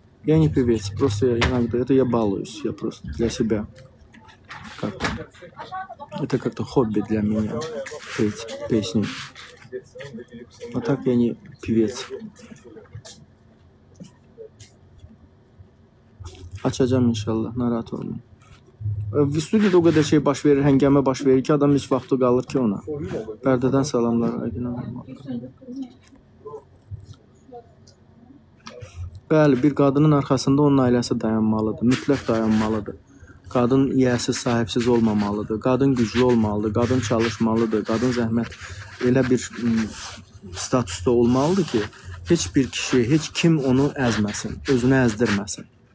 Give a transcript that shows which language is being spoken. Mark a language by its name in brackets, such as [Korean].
[Russian] Я не певец, просто я иногда, это я балуюсь, я просто для себя как-то. Это как-то хобби для меня, петь песни. А так я не pivец. [Azerbaijani] Açacağım inşallah, narahat olmayın. Studiyada o qədər şey baş verir, həngəmə baş verir ki, adam heç vaxtı qalır ki ona. Bərdədən salamlar, Aydın hanım. Bəli, bir qadının arxasında onun ailəsi dayanmalıdır, mütləq dayanmalıdır. Qadın yiyəsiz, sahibsiz olmamalıdır, qadın güclü olmalıdır, qadın çalışmalıdır, qadın zəhmət elə bir statusda olmalıdır ki, heç bir kişi, heç kim onu əzməsin, özünü əzdirməsin.